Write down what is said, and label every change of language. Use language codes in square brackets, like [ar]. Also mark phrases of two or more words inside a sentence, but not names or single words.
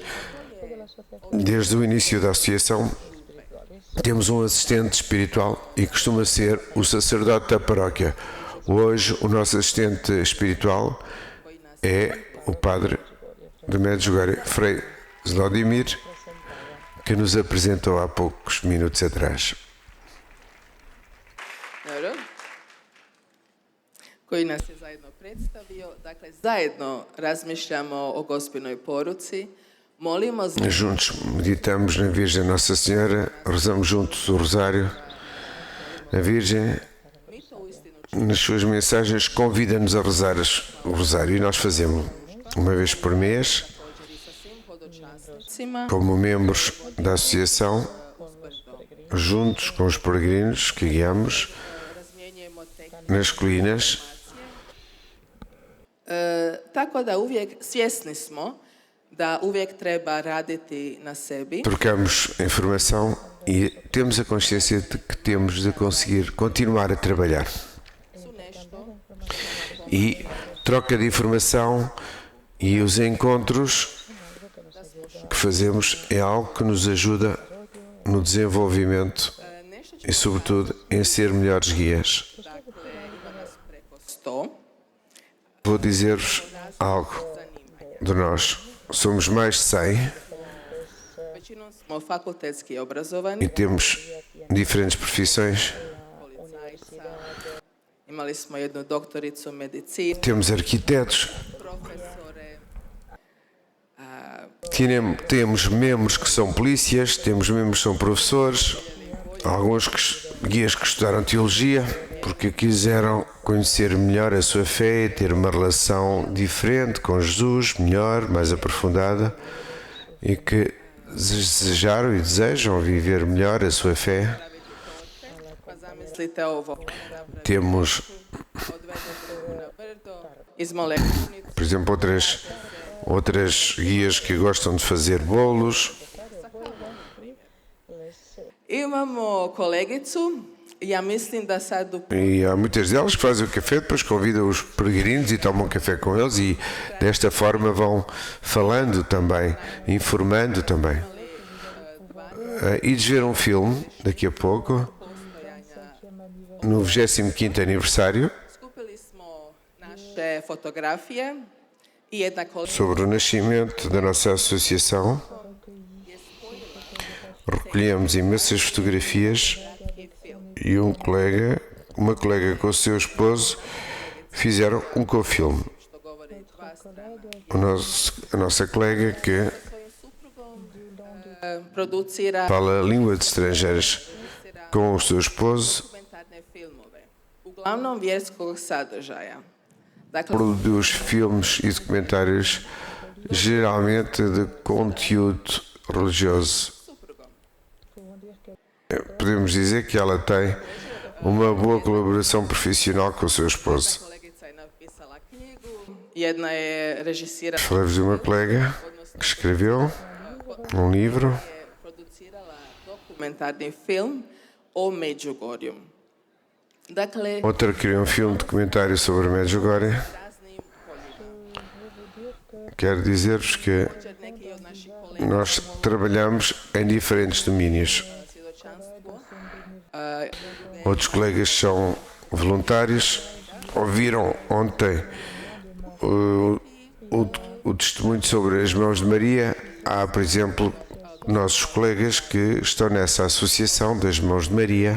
[pt] Desde o início da associação, temos um assistente espiritual e costuma ser o sacerdote da paróquia. Hoje, o nosso assistente espiritual é o padre de Medjugorje, Frei Zlodimir, que nos apresentou há poucos minutos atrás. [hr] Dobro. Koji nas je zajedno predstavio. Dakle, zajedno razmišljamo o gospinoj poruci. Molimo za [pt] Juntos meditamos na Virgem Nossa Senhora, rezamos juntos o Rosário. A Virgem, [hr] mi to uistinu [pt] nas suas mensagens, convida-nos a rezar o Rosário e nós fazemos uma vez por mês, [hr] također i sa svim hodočasnicima [pt] como membros da associação, [hr] uzbrdo. [pt] juntos com os peregrinos que guiamos [hr] Razmjenjujemo tehnike. [pt] nas colinas. [hr] Tako da uvijek svjesni smo da uvijek treba raditi na sebi. [pt] Trocamos informação e temos a consciência de que temos de conseguir continuar a trabalhar. [hr] Su nešto [pt] E troca de informação e os encontros que fazemos é algo que nos ajuda no desenvolvimento [hr] nešto [pt] e, sobretudo, em ser melhores guias. [hr] dakle, ima nas preko 100. [pt] Vou dizer-vos algo de nós. Somos mais de 100 [hr] Većinom smo fakultetski obrazovani, [pt] e temos diferentes profissões. [hr] policajca, imali smo jednu doktoricu medicine, [pt] Temos arquitetos, [hr] profesore, [pt] temos membros que são polícias, temos membros que são professores, alguns guias que estudaram teologia porque quiseram conhecer melhor a sua fé e ter uma relação diferente com Jesus, melhor, mais aprofundada, e que desejaram e desejam viver melhor a sua fé. [hr] pa zamislite ovo, [pt] Temos, [hr] odvedete na brdo, izmole krunicu, [pt] por exemplo, outras guias que gostam de fazer bolos. [hr] imamo kolegicu, ja mislim da sad u [pt] E há muitas delas que fazem o café, depois convidam os peregrinos e tomam café com eles e desta forma vão falando também, informando também. Ides ver um filme daqui a pouco, no 25º aniversário. [hr] skupili smo naše naše fotografije i jedna kolegica [pt] Sobre o nascimento da nossa associação, recolhemos imensas fotografias e uma colega com o seu esposo fizeram um co-filme. [hr] što govori dva strana. [pt] A nossa colega que [hr] Svojim suprugom producira [pt] fala a língua de estrangeiras com o seu esposo, [hr] dokumentarne filmove, uglavnom vjerskog sadržaja. Dakle, [pt] produz filmes e documentários geralmente de conteúdo religioso. [hr] suprugom. [pt] Podemos dizer que ela tem uma boa colaboração profissional com o seu esposo. [hr] Kolegica je napisala knjigu, jedna je režisirala, [pt] Falamos de uma colega que escreveu um livro, [hr] je producirala dokumentarni film o Međugorju. Dakle, [pt] outra criou um filme documentário sobre Medjugorje. [hr] raznim poljima. [pt] Quero dizer-vos que [hr] Također neki od naših kolega [pt] nós trabalhamos em diferentes domínios. [hr] svjedočanstvo [pt] Outros colegas são voluntários. Ouviram ontem o testemunho sobre as mãos de Maria. Há, por exemplo, nossos colegas que estão nessa associação das mãos de Maria.